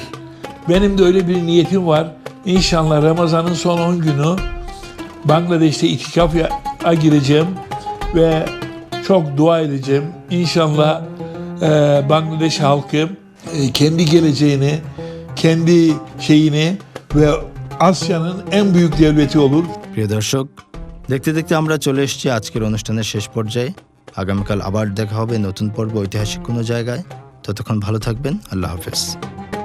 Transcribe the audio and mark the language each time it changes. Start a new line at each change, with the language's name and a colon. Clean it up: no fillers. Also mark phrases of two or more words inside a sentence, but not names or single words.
Turkish: Benim de öyle bir niyetim var. İnşallah Ramazan'ın son 10 günü Bangladeş'te itikafa gireceğim ve çok dua edeceğim. İnşallah Bangladeş halkı kendi geleceğini, kendi şeyini ve Asya'nın en büyük devleti olur.
Bangla: প্রিয় দর্শক, দেখতে দেখতে আমরা চলে এসেছি আজকের অনুষ্ঠানের শেষ পর্যায়ে। আগামীকাল আবার দেখা হবে নতুন পর্ব ঐতিহাসিক কোনো জায়গায়। ততক্ষণ ভালো থাকবেন। আল্লাহ হাফেজ।